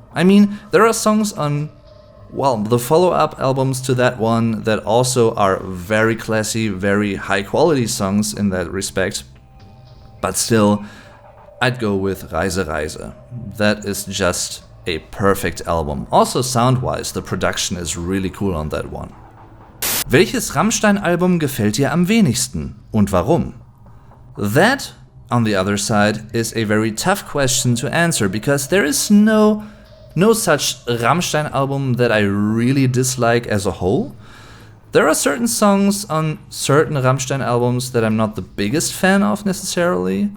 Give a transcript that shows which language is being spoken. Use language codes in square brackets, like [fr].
[en] I mean, there are songs on, well, the follow-up albums to that one that also are very classy, very high-quality songs in that respect, but still, I'd go with Reise Reise. That is just a perfect album. Also sound-wise, the production is really cool on that one. [de] Welches Rammstein-Album gefällt dir am wenigsten und warum? [en] That, on the other side, is a very tough question to answer because there is no such Rammstein album that I really dislike as a whole. There are certain songs on certain Rammstein albums that I'm not the biggest fan of necessarily.